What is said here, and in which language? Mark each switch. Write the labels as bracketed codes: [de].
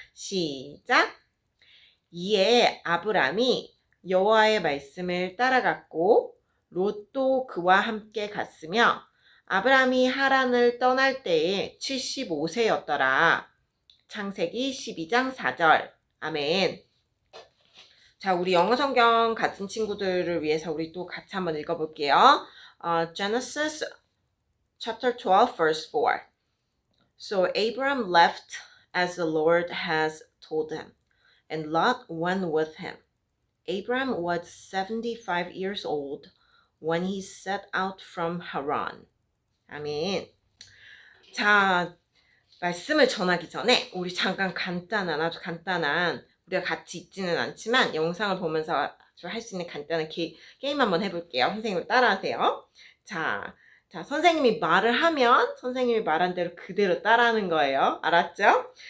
[ko] 시작! 이에 아브람이 여호와의 말씀을 따라갔고 롯도 그와 함께 갔으며 아브람이 하란을 떠날 때에 75세였더라. 창세기 12장 4절. 아멘. 자, 우리 영어 성경 같은 친구들을 위해서 우리 또 같이 한번 읽어볼게요. [en] Genesis chapter 12 verse 4. So Abram left as the Lord has told him, and Lot went with him. Abram was 75 years old when he set out from Haran. [ko] 아멘. 자, 말씀을 전하기 전에 우리 잠깐 아주 간단한 우리가 같이 읽지는 않지만 영상을 보면서 할 수 있는 간단한 게임 한번 해볼게요. 선생님을 따라하세요. 자, 선생님이 말을 하면 선생님이 말한 대로 그대로 따라하는 거예요. 알았죠?